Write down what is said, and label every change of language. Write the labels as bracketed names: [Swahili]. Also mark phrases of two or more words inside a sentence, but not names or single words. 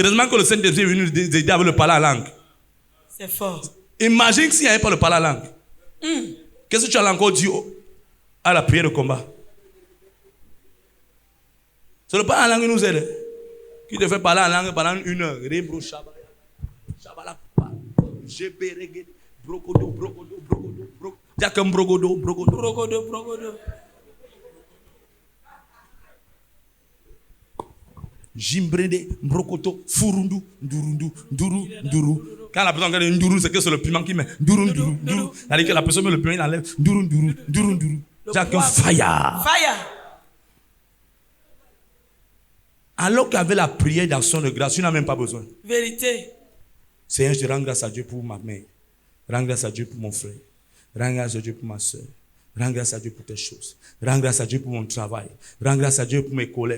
[French] Heureusement que le Saint-Esprit est venu nous aider avec le parler à langue. C'est fort. Imagine s'il n'y avait pas le parler à langue. Qu'est-ce que tu as encore dit à la prière de combat? C'est le parler à langue qui nous aide. Qui te fait parler en langue pendant 1 heure. Rebro Shabala. Shabala. Jeberege. Brogodo, brogodo, brogodo, brogodo. Jakam brogodo, brogodo. Brogodo, brogodo. Jimbrede, brokoto, furundu, ndurundu, nduru, nduru. Quand la personne regarde nduru, c'est que c'est le piment qui met. Nduru, nduru, nduru. C'est-à-dire que la personne met le piment, il enlève. Nduru, nduru, nduru, nduru. Jakam fire. Fire. Alors qu'avec la prière d'action de grâce, tu n'as même pas besoin. Vérité. Seigneur, je rends grâce à Dieu pour ma mère. Rends grâce à Dieu pour mon frère. Rends grâce à Dieu pour ma soeur. Rends grâce à Dieu pour tes choses. Rends grâce à Dieu pour mon travail. Rends grâce à Dieu pour mes collègues.